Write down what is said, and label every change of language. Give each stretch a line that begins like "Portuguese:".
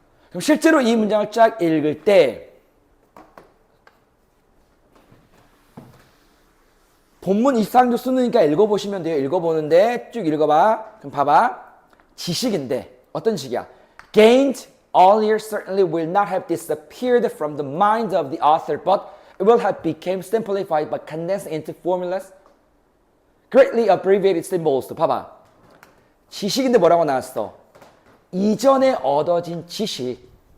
Korean: 그럼 실제로 이 문장을 쫙 읽을 때 본문 24조 쓰니까 읽어보시면 돼요. 읽어보는데 쭉 읽어봐. 그럼 봐봐. 지식인데 어떤 지식이야?
English: Gained earlier certainly will not have disappeared from the mind of the author, but it will have become simplified by condensed into formulas, greatly abbreviated symbols.
Korean: 봐봐. 지식인데 뭐라고 나왔어? 이전에 얻어진 지식.